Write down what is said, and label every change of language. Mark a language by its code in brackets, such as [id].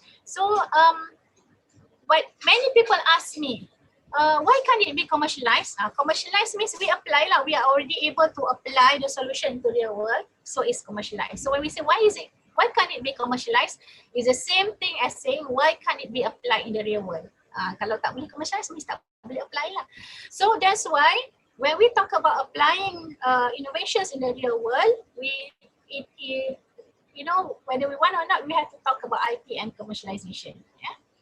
[en] So but many people ask me, why can't it be commercialized? Commercialized means we apply, we are already able to apply the solution to real world, so it's commercialized. So when we say why can't it be commercialized, it's the same thing as saying why can't it be applied in the real world. [ms] Kalau tak boleh commercialize, mesti tak boleh apply lah. [en] So that's why when we talk about applying innovations in the real world, you know, whether we want or not, we have to talk about IP and commercialization. Yeah.